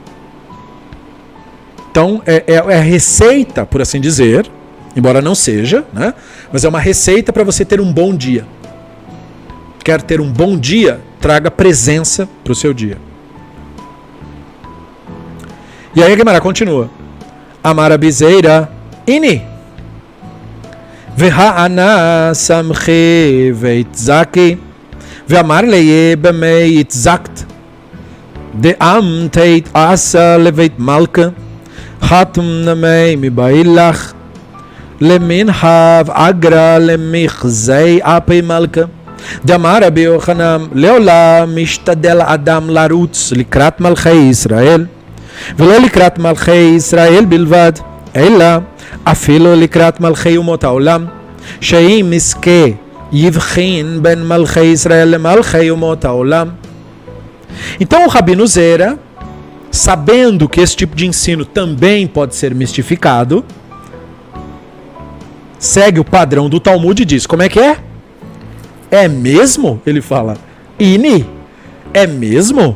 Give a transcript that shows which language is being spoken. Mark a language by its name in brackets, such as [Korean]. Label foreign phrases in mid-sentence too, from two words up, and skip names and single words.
[Portuguese] Então, é a receita, por assim dizer, embora não seja, né? Mas é uma receita para você ter um bom dia. Quer ter um bom dia? Traga presença para o seu dia. E aí a Gemara continua. [Aramaic] אמר אבי זירא, איני. והוה קא שמחי וחייכי. ואמר ליה במאי אחיכת דאם תיתי אתא לבית מלכא. התם נמי מבעי לך. למאן הב אגרא למחזי אפי מלכא. דאמר רבי יוחנן לעולם משתדל אדם לרוץ לקראת מלכי ישראל. [Hebrew] ולא לקראת מלכי ישראל בלבד, אלא אפילו לקראת מלכי אומות העולם, שאם יזכה יבחין בין מלכי ישראל למלכי אומות העולם. [Portuguese] Então o Rabino Zera, sabendo que esse tipo de ensino também pode ser mistificado, segue o padrão do Talmud e diz, como é que é? É mesmo? Ele fala, Ini, é mesmo?